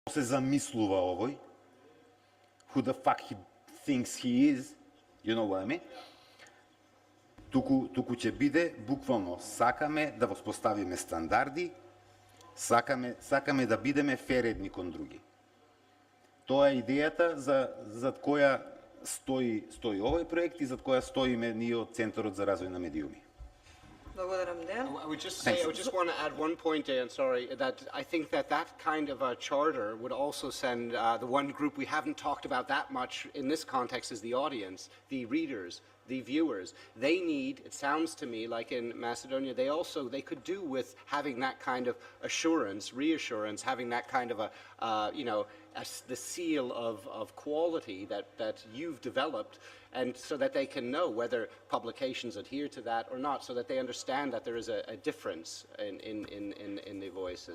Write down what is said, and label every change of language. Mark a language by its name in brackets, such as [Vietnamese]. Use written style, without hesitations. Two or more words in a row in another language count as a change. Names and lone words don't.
[Macedonian] се замислува овој, [English] who the fuck he thinks he is, you know what I mean? [Macedonian] Туку ќе биде буквално сакаме да воспоставиме стандарди, сакаме да бидеме фер едни кон други. Тоа е идејата за која стои овој проект и за која стоиме ние од Центарот за развој на медиуми. Благодарам, Дејан. [English] I would just want to add one point, Dejan, sorry, that I think that kind of a charter would also send the one group we haven't talked about that much in this context is the audience, the readers, the viewers. They need, it sounds to me like in Macedonia, they could do with having that kind of assurance, reassurance, having that kind of the seal of quality that you've developed, and so that they can know whether publications adhere to that or not, so that they understand that there is a difference in the voices.